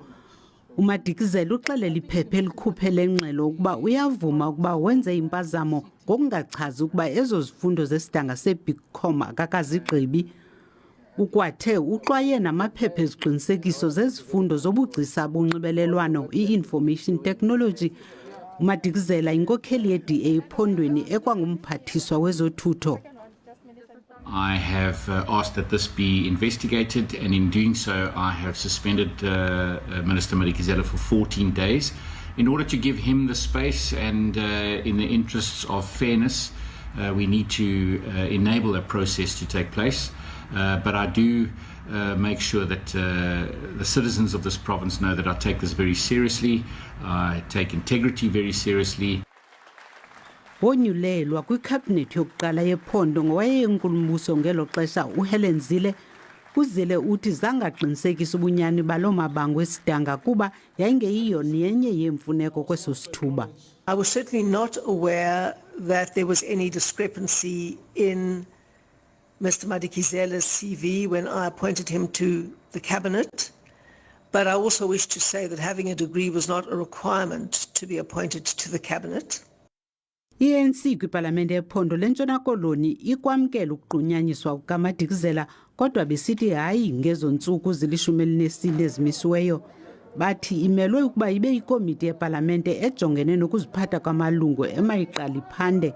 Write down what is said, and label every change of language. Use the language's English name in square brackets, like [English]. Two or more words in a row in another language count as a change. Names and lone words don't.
[Xhosa] uMadikizela uxelela iphepha elikhuphele ingxelo ukuba uyavuma ukuba wenze impazamo ngokungachazi ukuba ezo zifundo zesidanga se-BCom akakazigqibi. Ukwathe uxwaye namaphepha eziqinisekiso zezifundo zobugcisa bonxibelelwano i- [English] Information Technology. [Xhosa] uMadikizela inkokheli ye-DA ephondweni ekwangumphathiswa wezothutho. [English] I have asked that this be investigated, and in doing so I have suspended Minister Madikizela for 14 days in order to give him the space, and in the interests of fairness we need to enable a process to take place, but I do make sure that the citizens of this province know that I take this very seriously. I take integrity very seriously. [Xhosa] Wonyulelwa kwikhabhinethi yokuqala yephondo ngowayenkulumbuso ngelo xesha uHelen Zille. uZille uthi zangaqinisekisa ubunyani baloo mabango esidanga kuba yayingeyiyo nenye yeemfuneko kweso sithuba. [English] I was certainly not aware that there was any discrepancy in Mr. Madikizela's CV when I appointed him to the cabinet, but I also wish to say that having a degree was not a requirement to be appointed to the cabinet. [Xhosa] I-ANC kwipalamente yephondo lentshona koloni ikwamkela ukuqunyanyiswa kukaMadikizela kodwa besithi hayi ngezo ntsuku zili-14 ezimisiweyo. Bathi imelwe ukuba ibe ikomiti yepalamente ejongene nokuziphatha kwamalungu emayiqala iphande.